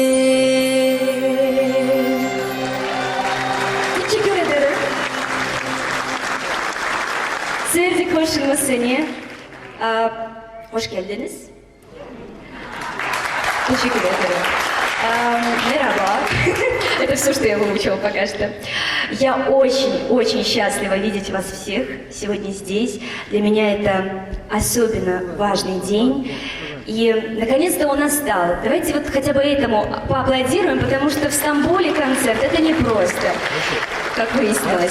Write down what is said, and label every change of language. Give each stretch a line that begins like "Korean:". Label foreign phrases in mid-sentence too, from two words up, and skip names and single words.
Turkish: Teşekkür ederim. Sevdik hoşuma seni. Hoş geldiniz. Teşekkür ederim. Merhaba.
Russian: Это все, что я выучила пока что. Я очень счастлива видеть вас всех сегодня здесь. Для меня это особенно важный день. И наконец-то он настал. Давайте вот хотя бы этому поаплодируем, потому что в Стамбуле концерт — это не просто, как выяснилось.